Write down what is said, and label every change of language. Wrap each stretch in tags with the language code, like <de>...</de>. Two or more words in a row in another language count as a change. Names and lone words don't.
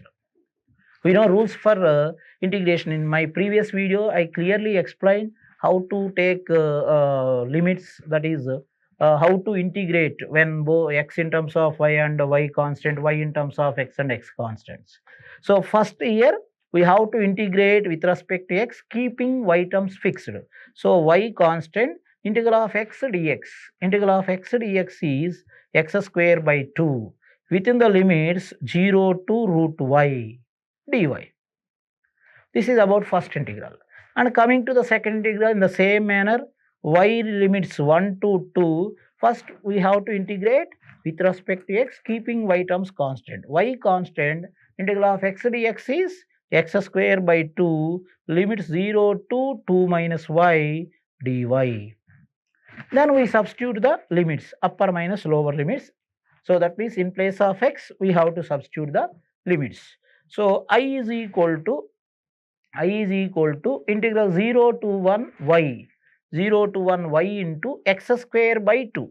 <en>We know rules for integration. In my previous video, I clearly explained how to take limits, that is how to integrate when both x in terms of y and y constant, y in terms of x and x constants. So first here we have to integrate with respect to x, keeping y terms fixed. So y constant, integral of x dx. Integral of x dx is x square by 2 within the limits 0 to root y dy. This is about first integral. And coming to the second integral, in the same manner, y limits 1 to 2. First we have to integrate with respect to x, keeping y terms constant. Y constant, integral of x dx is x square by 2, limits 0 to 2 minus y dy. Then we substitute the limits, upper minus lower limits. So that means in place of x, we have to substitute the limits. So I is equal to integral 0 to 1 y, 0 to 1 y into x square by 2.</en>